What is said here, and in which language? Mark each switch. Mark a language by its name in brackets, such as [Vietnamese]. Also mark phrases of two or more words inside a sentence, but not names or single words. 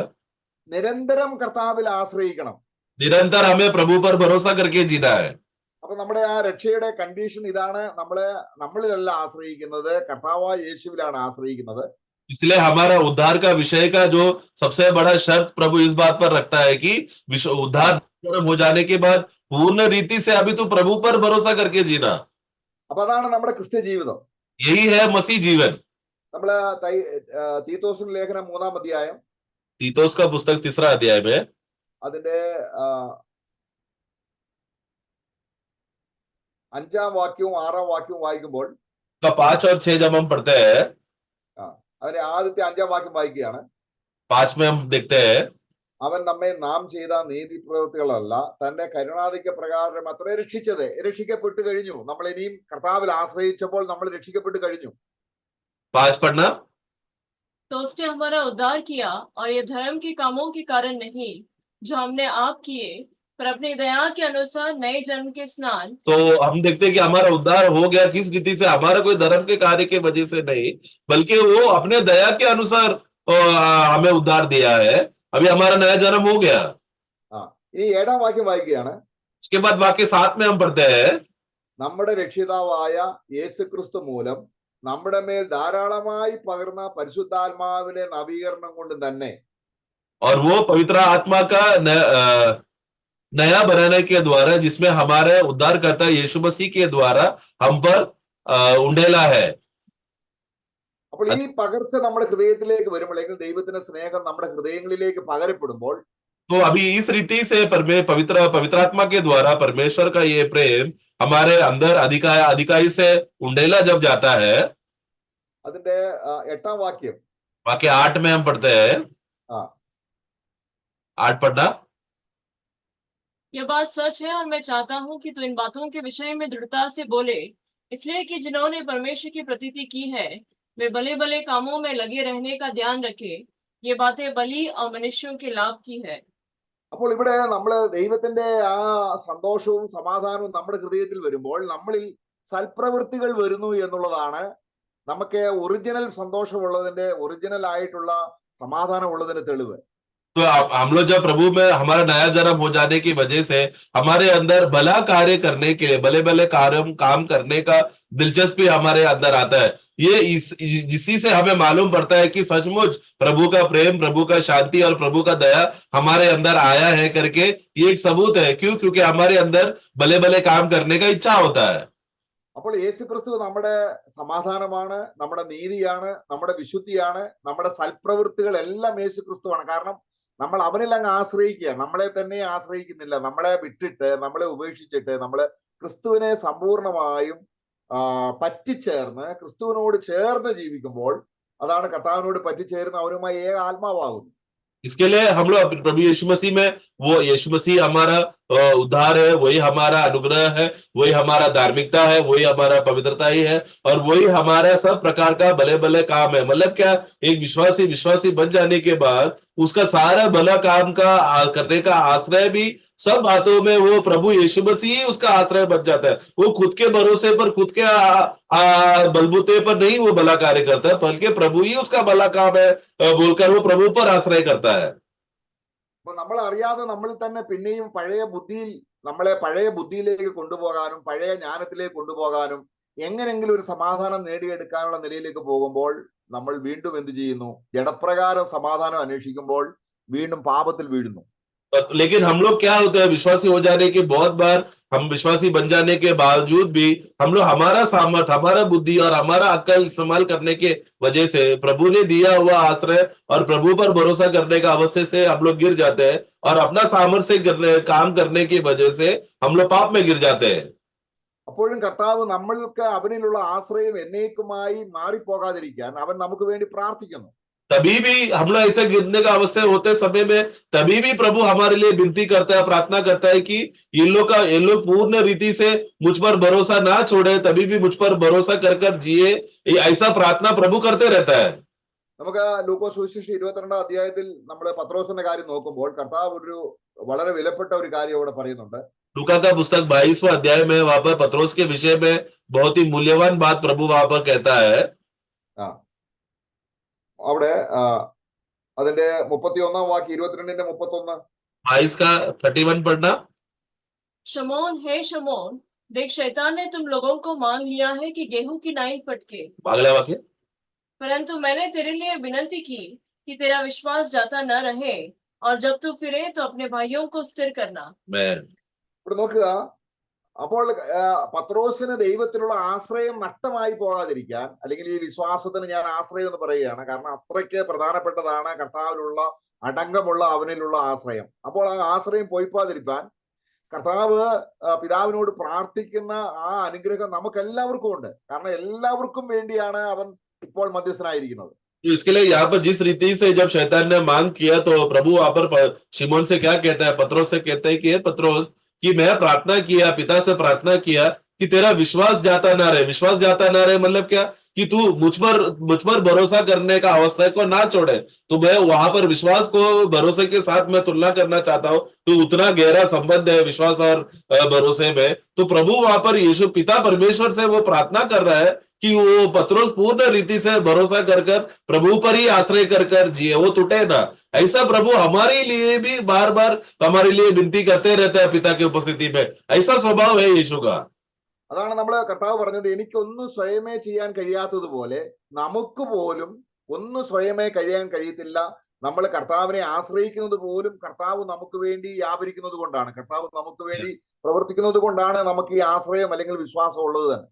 [Malayalam] നിരന്തരം കർത്താവിൽ ആശ്രയിക്കണം. [Hindi] निरंतर हमें प्रभु पर भरोसा करके जीना है। [Malayalam] അപ്പൊ നമ്മുടെ ആ രക്ഷയുടെ കണ്ടീഷൻ ഇതാണ്, നമ്മളിലല്ല ആശ്രയിക്കുന്നത്, കർത്താവായ യേശുവിലാണ് ആശ്രയിക്കുന്നത്. [Hindi] इसलिए हमारा उद्धार का विषय का जो सबसे बड़ा शर्त प्रभु इस बात पर रखता है कि उद्धार हो जाने के बाद पूर्ण रीति से अभी तो प्रभु पर भरोसा करके जीना। [Malayalam] അപ്പൊ അതാണ് നമ്മുടെ ക്രിസ്ത്യ ജീവിതം. [Hindi] यही है मसीह जीवन। [Malayalam] നമ്മള് തീത്തോസിന്റെ ലേഖനം 3-ാം അധ്യായം [Hindi] तीतोस का पुस्तक 3रा अध्याय में [Malayalam] അതിന്റെ 5-ാം വാക്യവും 6-ാം വാക്യവും വായിക്കുമ്പോൾ [Hindi] 5 और 6 जब हम पढ़ते हैं, [Malayalam] അതിന്റെ ആദ്യത്തെ 5-ാം വാക്യം വായിക്കുകയാണ്. [Hindi] 5 में हम देखते हैं, [Malayalam] അവൻ നമ്മെ നാം ചെയ്ത നീതിപ്രവൃത്തികളല്ല തന്റെ കരുണാധിക്യ പ്രകാരം അത്രേ രക്ഷിച്ചത്. രക്ഷിക്കപ്പെട്ടു കഴിഞ്ഞു. നമ്മൾ ഇനിയും കർത്താവിൽ ആശ്രയിച്ചപ്പോൾ നമ്മൾ രക്ഷിക്കപ്പെട്ടു കഴിഞ്ഞു. [Hindi] 5 पढ़ना। तो उसने हमारा उद्धार किया और ये धर्म के कामों के कारण नहीं जो हमने आप किए, पर अपनी दया के अनुसार नए जन्म के स्नान। तो हम देखते हैं कि हमारा उद्धार हो गया किस रीति से, हमारा कोई धर्म के कार्य के वजह से नहीं, बल्कि वो अपने दया के अनुसार हमें उद्धार दिया है। अभी हमारा नया जन्म हो गया। [Malayalam] ഇനി 7-ാം വാക്യം വായിക്കുകയാണ്. [Hindi] उसके बाद वाक्य 7 में हम पढ़ते हैं, [Malayalam] നമ്മുടെ രക്ഷിതാവായ യേശുക്രിസ്തു മൂലം നമ്മുടെ മേൽ ധാരാളമായി പകർന്ന പരിശുദ്ധാത്മാവിലെ നവീകരണം കൊണ്ട് തന്നെ. [Hindi] और वो पवित्र आत्मा का नया बनाने के द्वारा जिसमें हमारे उद्धारकर्ता यीशु मसीह के द्वारा हम पर उंडेला है। [Malayalam] അപ്പോൾ ഈ പകർച്ച നമ്മുടെ ഹൃദയത്തിലേക്ക് വരുമ്പോഴേക്കും ദൈവത്തിന്റെ സ്നേഹം നമ്മുടെ ഹൃദയങ്ങളിലേക്ക് പകരപ്പെടുമ്പോൾ [Hindi] तो अभी इस रीति से पवित्र आत्मा के द्वारा परमेश्वर का ये प्रेम हमारे अंदर अधिकाई से उंडेला जब जाता है। [Malayalam] അതിന്റെ 8-ാം വാക്യം [Hindi] वाक्य 8 में हम पढ़ते हैं, 8 पढ़ना। यह बात सच है और मैं चाहता हूँ कि तू इन बातों के विषय में दृढ़ता से बोले, इसलिए कि जिन्होंने परमेश्वर की प्रतीति की है वे भले भले कामों में लगे रहने का ध्यान रखे। ये बातें बलि और मनुष्यों के लाभ की है। [Malayalam] അപ്പോൾ ഇവിടെ നമ്മൾ ദൈവത്തിന്റെ ആ സന്തോഷവും സമാധാനവും നമ്മുടെ ഹൃദയത്തിൽ വരുമ്പോൾ നമ്മളിൽ സൽപ്രവൃത്തികൾ വരുന്നു എന്നുള്ളതാണ് നമുക്ക് ഒറിജിനൽ സന്തോഷമുള്ളതിന്റെ, ഒറിജിനൽ ആയിട്ടുള്ള സമാധാനമുള്ളതിന്റെ തെളിവ്. [Hindi] तो हम लोग जब प्रभु में हमारा नया जन्म हो जाने की वजह से हमारे अंदर भला कार्य करने के लिए, भले भले काम करने का दिलचस्पी हमारे अंदर आता है। ये इसी से हमें मालूम पड़ता है कि सचमुच प्रभु का प्रेम, प्रभु का शांति और प्रभु का दया हमारे अंदर आया है करके ये एक सबूत है। क्यों? क्योंकि हमारे अंदर भले भले काम करने का इच्छा होता है। [Malayalam] അപ്പോൾ യേശുക്രിസ്തു നമ്മുടെ സമാധാനമാണ്, നമ്മുടെ നീതിയാണ്, നമ്മുടെ വിശുദ്ധിയാണ്, നമ്മുടെ സൽപ്രവൃത്തികൾ എല്ലാം യേശുക്രിസ്തുവാണ്. കാരണം നമ്മൾ അവനിൽ അങ്ങ് ആശ്രയിക്കുക, നമ്മളെ തന്നെ ആശ്രയിക്കുന്നില്ല. നമ്മളെ വിട്ടിട്ട്, നമ്മളെ ഉപേക്ഷിച്ചിട്ട് നമ്മൾ ക്രിസ്തുവിനെ സമ്പൂർണമായും പറ്റിച്ചേർന്ന് ക്രിസ്തുവിനോട് ചേർന്ന് ജീവിക്കുമ്പോൾ അതാണ് കർത്താവിനോട് പറ്റിച്ചേർന്ന് അവരുമായി ഏക ആത്മാവാകുന്നു. [Hindi] इसके लिए हम लोग प्रभु यीशु मसीह में, वो यीशु मसीह हमारा उद्धार है, वही हमारा अनुग्रह है, वही हमारा धार्मिकता है, वही हमारा पवित्रता ही है, और वही हमारा सब प्रकार का भले भले काम है। मतलब क्या, एक विश्वासी विश्वासी बन जाने के बाद उसका सारा भला काम का करने का आश्रय भी सब बातों में वो प्रभु यीशु मसीह ही उसका आश्रय बन जाता है। वो खुद के भरोसे पर, खुद के बलबूते पर नहीं वो भला कार्य करता है, बल्कि प्रभु ही उसका भला काम है बोलकर वो प्रभु पर आश्रय करता है। [Malayalam] അപ്പൊ നമ്മൾ അറിയാതെ നമ്മൾ തന്നെ പിന്നെയും നമ്മളെ പഴയ ബുദ്ധിയിലേക്ക് കൊണ്ടുപോകാനും പഴയ ജ്ഞാനത്തിലേക്ക് കൊണ്ടുപോകാനും എങ്ങനെങ്കിലും ഒരു സമാധാനം നേടിയെടുക്കാനുള്ള നിലയിലേക്ക് പോകുമ്പോൾ നമ്മൾ വീണ്ടും എന്ത് ചെയ്യുന്നു? ജഡപ്രകാരം സമാധാനം അന്വേഷിക്കുമ്പോൾ വീണ്ടും പാപത്തിൽ വീഴുന്നു. [Hindi] लेकिन हम लोग क्या होते हैं, विश्वासी हो जाने के बहुत बार, हम विश्वासी बन जाने के बावजूद भी हम लोग हमारा सामर्थ, हमारा बुद्धि और हमारा अक्ल इस्तेमाल करने के वजह से प्रभु ने दिया हुआ आश्रय और प्रभु पर भरोसा करने का अवस्था से हम लोग गिर जाते हैं, और अपना सामर्थ्य काम करने की वजह से हम लोग पाप में गिर जाते हैं। [Malayalam] അപ്പോഴും കർത്താവ് നമ്മൾക്ക് അവനിലുള്ള ആശ്രയം എന്നേക്കുമായി മാറിപ്പോകാതിരിക്കാൻ അവൻ നമുക്ക് വേണ്ടി പ്രാർത്ഥിക്കുന്നു. [Hindi] तभी भी हम लोग ऐसे गिरने का अवस्था होते समय में, तभी भी प्रभु हमारे लिए विनती करता है, प्रार्थना करता है कि ये लोग पूर्ण रीति से मुझ पर भरोसा ना छोड़े, तभी भी मुझ पर भरोसा कर जिए, ऐसा प्रार्थना प्रभु करते रहता है। [Malayalam] നമുക്ക് ലൂക്കോസ് സുവിശേഷം 22 അധ്യായത്തിൽ നമ്മൾ പത്രോസിന്റെ കാര്യം നോക്കുമ്പോൾ കർത്താവ് ഒരു വളരെ വിലപ്പെട്ട ഒരു കാര്യം ഇവിടെ പറയുന്നുണ്ട്. [Hindi] लूका का पुस्तक 22वां अध्याय में वहां पर पत्रोस के विषय में बहुत ही मूल्यवान बात प्रभु वहां पर कहता है। [Malayalam] അവിടെ അതിന്റെ 31 വാക്യം, 22ന്റെ 31. [Hindi] 22 का 31 पढ़ना। शमौन, हे शमौन, देख शैतान ने तुम लोगों को मान लिया है कि गेहूं की नाई फटके, अगला वाक्य। परंतु मैंने तेरे लिए विनती की कि तेरा विश्वास जाता न रहे, और जब तू फिरे तो अपने भाइयों को स्थिर करना। [Malayalam] ഇവിടെ നോക്കുക, അപ്പോൾ പത്രോസിന് ദൈവത്തിലുള്ള ആശ്രയം നഷ്ടമായി പോകാതിരിക്കാൻ, അല്ലെങ്കിൽ ഈ വിശ്വാസത്തിന് ഞാൻ ആശ്രയം എന്ന് പറയുകയാണ്, കാരണം അത്രയ്ക്ക് പ്രധാനപ്പെട്ടതാണ് കർത്താവിലുള്ള അടങ്കമുള്ള അവനിലുള്ള ആശ്രയം. അപ്പോൾ ആ ആശ്രയം പോയിപ്പോകാതിരിക്കാൻ കർത്താവ് പിതാവിനോട് പ്രാർത്ഥിക്കുന്ന ആ അനുഗ്രഹം നമുക്ക് എല്ലാവർക്കും ഉണ്ട്. കാരണം എല്ലാവർക്കും വേണ്ടിയാണ് അവൻ ഇപ്പോൾ മധ്യസ്ഥനായിരിക്കുന്നത്. [Hindi] तो इसके लिए यहाँ पर जिस रीति से जब शैतान ने मांग किया, तो प्रभु वहां पर शिमोन से क्या कहता है, पत्रोस से कहता है कि पत्रोस कि मैं प्रार्थना किया, पिता से प्रार्थना किया कि तेरा विश्वास जाता ना रहे। विश्वास जाता ना रहे मतलब क्या, कि तू मुझ पर भरोसा करने का अवस्था को ना छोड़े। तो मैं वहां पर विश्वास को भरोसे के साथ मैं तुलना करना चाहता हूं। तो उतना गहरा संबंध है विश्वास और भरोसे में। तो प्रभु वहां पर यीशु पिता परमेश्वर से वो प्रार्थना कर रहा है कि वो पत्रोस पूर्ण रीति से भरोसा कर प्रभु पर ही आश्रय कर जिए, वो टूटे ना। ऐसा प्रभु हमारे लिए भी बार बार हमारे लिए विनती करते रहता है पिता की उपस्थिति में। ऐसा स्वभाव है यीशु का। [Malayalam] അതാണ് നമ്മൾ കർത്താവ് പറഞ്ഞത്, എനിക്കൊന്നും സ്വയമേ ചെയ്യാൻ കഴിയാത്തതുപോലെ നമുക്ക് പോലും ഒന്നും സ്വയമേ കഴിയാൻ കഴിയത്തില്ല. നമ്മൾ കർത്താവിനെ ആശ്രയിക്കുന്നത് പോലും കർത്താവ് നമുക്ക് വേണ്ടി വ്യാപരിക്കുന്നത് കൊണ്ടാണ്, കർത്താവ് നമുക്ക് വേണ്ടി പ്രവർത്തിക്കുന്നത് കൊണ്ടാണ് നമുക്ക് ഈ ആശ്രയം അല്ലെങ്കിൽ വിശ്വാസം ഉള്ളത് തന്നെ.